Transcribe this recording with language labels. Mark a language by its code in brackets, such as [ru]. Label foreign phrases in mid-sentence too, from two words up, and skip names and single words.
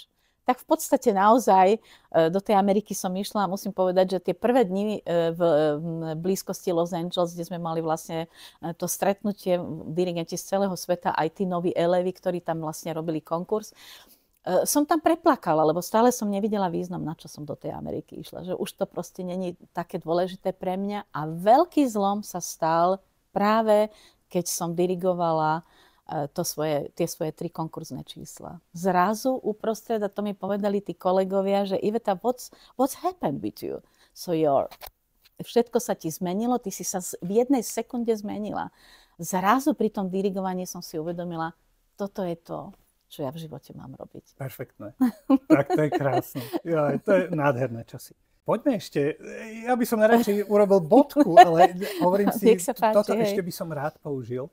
[sk] Tak v podstate naozaj do tej Ameriky som išla a musím povedať, že tie prvé dni v blízkosti Los Angeles, kde sme mali vlastne to stretnutie, dirigenti z celého sveta, aj tí noví elevy, ktorí tam vlastne robili konkurs, som tam preplakala, lebo stále som nevidela význam, na čo som do tej Ameriky išla. Že už to proste není také dôležité pre mňa. A veľký zlom sa stal práve, keď som dirigovala tie svoje 3 konkurzné čísla. Zrazu uprostred, a to mi povedali tí kolegovia, že Iveta, [en] what's happened with you? [sk] So všetko sa ti zmenilo, ty si sa v jednej sekunde zmenila. Zrazu pri tom dirigovaní som si uvedomila, toto je to, čo ja v živote mám robiť. Perfektné. Tak to je krásne. To je nádherné časy. Poďme ešte, ja by som najradšej urobil bodku, ale hovorím si, toto ešte by som rád použil.